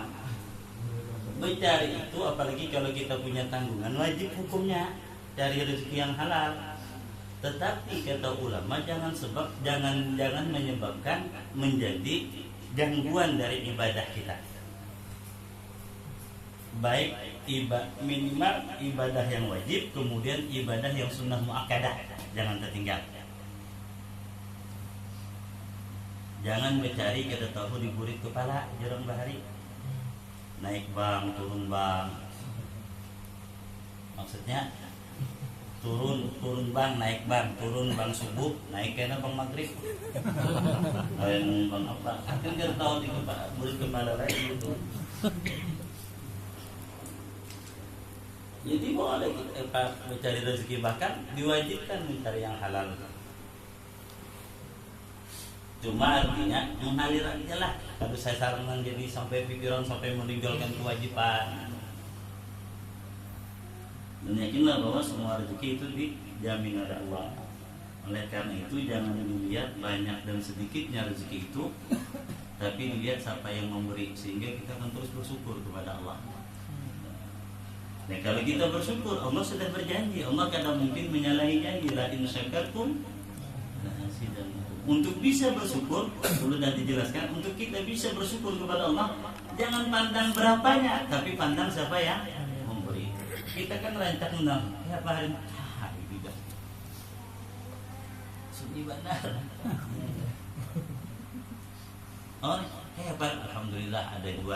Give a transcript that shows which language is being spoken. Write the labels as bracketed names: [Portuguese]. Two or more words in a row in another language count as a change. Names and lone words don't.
[Indonesian] Bercari itu apalagi kalau kita punya tanggungan wajib hukumnya cari rezeki yang halal. Tetapi kata ulama jangan menyebabkan menjadi gangguan dari ibadah kita. Baik minimal ibadah yang wajib, kemudian ibadah yang sunnah muakkadah jangan tertinggal. [Banjar] Jangan mencari kada tahu di burit kepala jarang bahari. [Indonesian] Naik bang, turun bang. Maksudnya turun bang, naik bang, turun bang subuh, naik kena bang maghrib. [Banjar] Bang apa? Kan kada tahu di kepala burit kepala lagi itu. [Indonesian] Jadi boleh kita mencari rezeki, bahkan diwajibkan mencari yang halal. Cuma artinya mengalir aja lah. Kalau saya sarankan jadi sampai pikiran sampai meninggalkan kewajiban. Dan yakinlah bahwa semua rezeki itu dijamin oleh Allah. Oleh karena itu jangan dilihat banyak dan sedikitnya rezeki itu, tapi dilihat siapa yang memberi, sehingga kita akan terus bersyukur kepada Allah. Nah kalau kita bersyukur, Allah sudah berjanji. Allah kadang mungkin menyalahi janji. [Arabic] لئن شكرتم لأزيدنكم. [Indonesian] Untuk bisa bersyukur, dulu sudah dijelaskan, untuk kita bisa bersyukur kepada Allah, jangan pandang berapanya, tapi pandang siapa yang memberi. Kita kan rancang undang, ya Pak Harim, tidak. Sunyi benar. Oh, Pak, alhamdulillah ada dua.